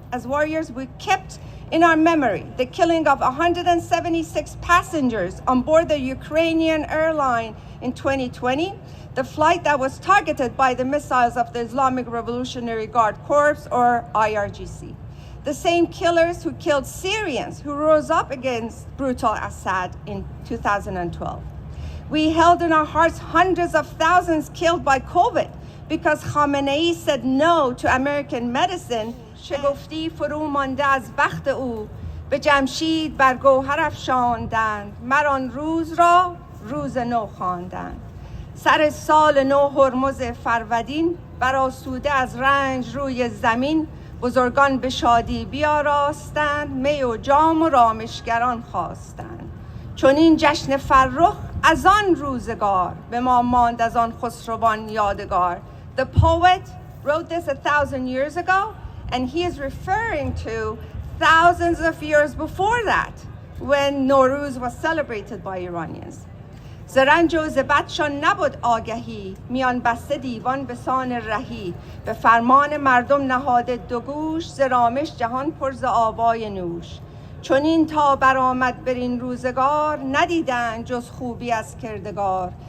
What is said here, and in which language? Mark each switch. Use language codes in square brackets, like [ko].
[en] As warriors, we kept in our memory the killing of 176 passengers on board the Ukrainian airline in 2020, the flight that was targeted by the missiles of the Islamic Revolutionary Guard Corps, or IRGC. The same killers who killed Syrians who rose up against brutal Assad in 2012. We held in our hearts hundreds of thousands killed by COVID because Khamenei said no to American medicine. [fa] شگفتی فرو مانده از بخت او به جمشید بر گوهر افشاندند مران روز را روز نو خواندند سر سال نو هرمز فرودین برآسوده از رنج روی زمین بزرگان به شادی بیاراستند می و جام و رامشگران خواستند چون این جشن فرخ از آن روزگار به ما ماند از آن خسروان یادگار. [en] The poet wrote this 1,000 years ago, and he is referring to thousands of years before that when Nowruz was celebrated by Iranians. [fa] ز رنج و ز بدشان نبود آگهی، میان بسته دیوان به سان رهی. به فرمان مردم نهاده دو گوش، ز رامش جهان پر ز آوای نوش. چنین تا برآمد برین روزگار، ندیدند جز خوبی از کردگار.